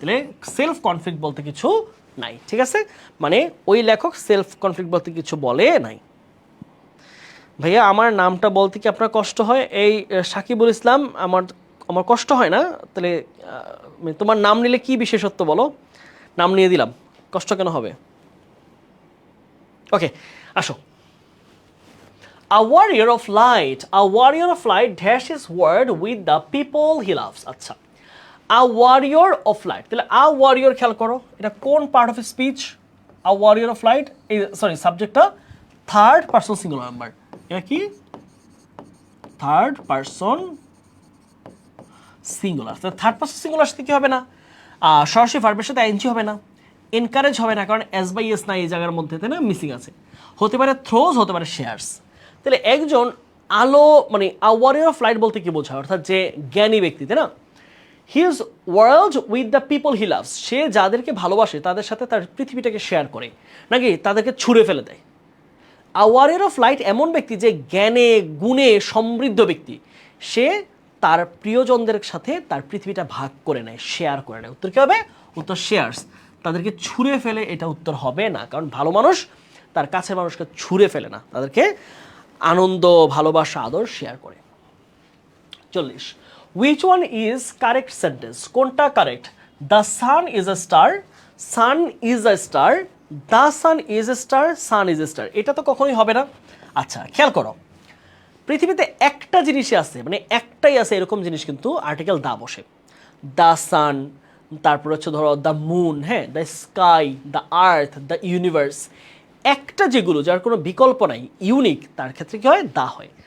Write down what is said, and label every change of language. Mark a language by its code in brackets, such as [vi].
[bn] তাহলে self conflict বলতে কিছু নাই, ঠিক আছে, মানে ওই লেখক সেলফ কনফ্লিক্ট বলতে কিছু বলে নাই। ভাইয়া আমার নামটা বলতে কি আপনার কষ্ট হয়? এই সাকিবুল ইসলাম, আমার কষ্ট হয় না। তাহলে তোমার নাম নিলে কি বিশেষত্ব বলো, নাম নিয়ে দিলাম, কষ্ট কেন হবে? ওকে, আসো। [en] A warrior of light dash his word with the people he loves. [bn] আচ্ছা, [en] a warrior of light, [bn] তাহলে a warrior খেয়াল করো, এটা কোন part of speech? [en] a warrior of light, [bn] sorry সাবজেক্টটা থার্ড পারসন সিঙ্গুলার নাম্বার, এটা কি third person singular. Third person singular সাথে কি হবে না, সরাসরি ভার্বের সাথে আইএনজি হবে না, এনকারেজ হবে না, কারণ এস বাই এস নাই এই জায়গার মধ্যে, তাই না, মিসিং আছে। হতে পারে থ্রোজ, হতে পারে শেয়ার্স। তাহলে একজন আলো, মানে [en] a warrior of light [bn] বলতে কি বোঝায়, অর্থাৎ যে জ্ঞানী ব্যক্তি, তাই না, [en] his world with the people he loves, [bn] সে যাদেরকে ভালোবাসে তাদের সাথে তার পৃথিবীটাকে শেয়ার করে, নাকি তাদেরকে ছুঁড়ে ফেলে দেয়। [en] a warrior of light [bn] এমন ব্যক্তি যে জ্ঞানে গুণে সমৃদ্ধ ব্যক্তি, সে তার প্রিয়জনদের সাথে তার পৃথিবীটা ভাগ করে নেয়, শেয়ার করে নেয়। উত্তর কী হবে? উত্তর শেয়ার্স। তাদেরকে ছুঁড়ে ফেলে এটা উত্তর হবে না, কারণ ভালো মানুষ তার কাছের মানুষকে ছুঁড়ে ফেলে না, তাদেরকে আনন্দ, ভালোবাসা, আদর শেয়ার করে। [en] 40, which one is correct sentence? [bn] কোনটা correct? [en] the sun is a star, sun is a star, the sun is a star, sun is a star, [bn] এটা তো কখনোই হবে না। আচ্ছা খেয়াল করো, পৃথিবীতে একটা জিনিসই আছে, মানে একটাই আছে এরকম জিনিস, কিন্তু আর্টিকেল দা বসে। দ্য সান, তারপর হচ্ছে ধরো দ্য মুন, হ্যাঁ, the sky, the earth, the universe, একটা যেগুলো যার কোনো বিকল্প নাই, ইউনিক, তার ক্ষেত্রে কি হয়? দা হয়।